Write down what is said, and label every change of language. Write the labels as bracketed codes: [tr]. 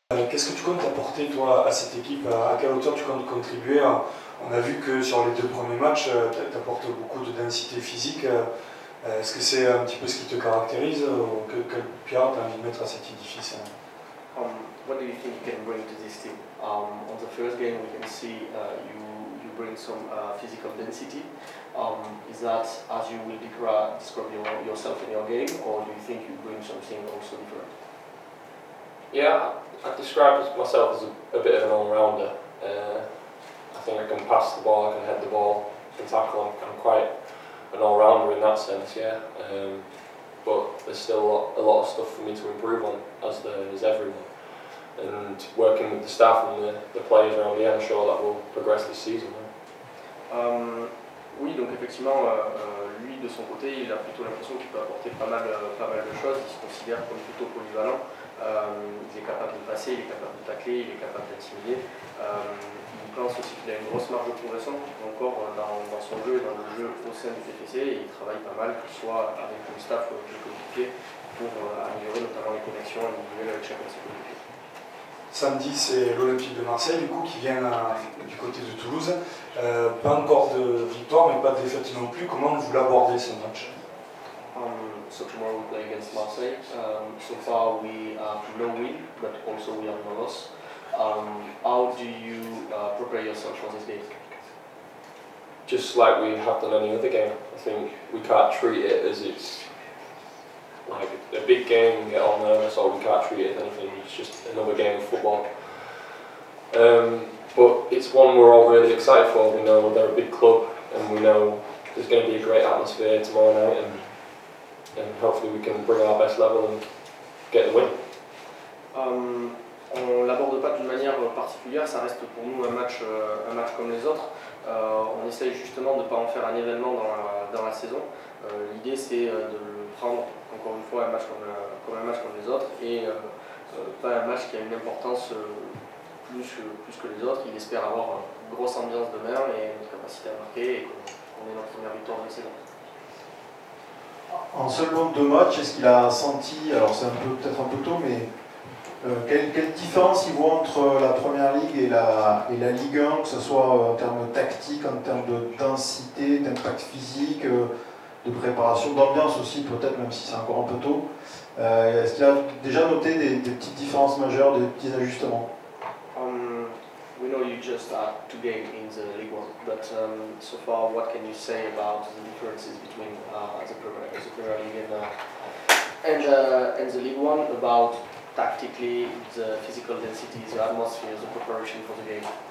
[fr] Qu'est-ce que tu comptes apporter toi à cette équipe? À quelle hauteur tu comptes contribuer? On a vu que sur les 2 premiers matchs, tu apportes beaucoup de densité physique. Est-ce que c'est un petit peu ce qui te caractérise? Quelle pierre tu as envie de mettre à cet édifice? [en] What do you think you can bring to this team? On the first game we can see you bring some physical density. Is that as you will describe yourself in your game, or do you think you bring something also different? Yeah, I describe myself as a bit of an all-rounder. I think I can pass the ball, I can head the ball, I can tackle. I'm quite an all-rounder in that sense, yeah. But there's still a lot of stuff for me to improve on, as there is everyone. And working with the staff and the players around me, I'm sure that will progress this season. [fr] Oui, donc effectivement, lui de son côté, il a plutôt l'impression qu'il peut apporter pas mal de choses. Il se considère comme plutôt polyvalent. Il est capable de passer, il est capable de tacler, il est capable d'intimider. Il pense aussi qu'il a une grosse marge de progression encore dans son jeu et dans le jeu au sein du TFC. Et il travaille pas mal, que ce soit avec le staff ou avec les coéquipiers, pour améliorer notamment les connexions individuelles avec chacun de ses coéquipiers. Samedi, c'est l'Olympique de Marseille, du coup, qui vient du côté de Toulouse. Pas encore de victoire, mais pas de défaite non plus. Comment vous l'abordez ce match? [en] So tomorrow we play against Marseille. So far we have no win, but also we have no loss. How do you prepare yourself for this game? Just like we have done any other game. I think we can't treat it as it's like a big game and get on nervous, or we can't treat it as anything. It's just another game of football. But it's one we're all really excited for. We know they're a big club, and we know there's going to be a great atmosphere tomorrow night, and hopefully we can bring our best level and get the win. [fr] On l'aborde pas d'une manière particulière, ça reste pour nous un match comme les autres. On essaye justement de ne pas en faire un événement dans la saison. L'idée c'est de le prendre encore une fois un match comme un match comme les autres, et pas un match qui a une importance plus que les autres. Il espère avoir une grosse ambiance demain et notre capacité à marquer, et qu'on ait notre première victoire de la saison. En seulement 2 matchs, est-ce qu'il a senti, alors c'est peut-être un peu tôt, mais quelle différence il voit entre la Première Ligue et la Ligue 1, que ce soit en termes tactiques, en termes de densité, d'impact physique, de préparation, d'ambiance aussi peut-être, même si c'est encore un peu tôt. Est-ce qu'il a déjà noté des petites différences majeures, des petits ajustements? [en] We know you just had 2 games in the League One, but so far, what can you say about the differences between the Premier League and the League One, about tactically, the physical density, the atmosphere, the preparation for the game?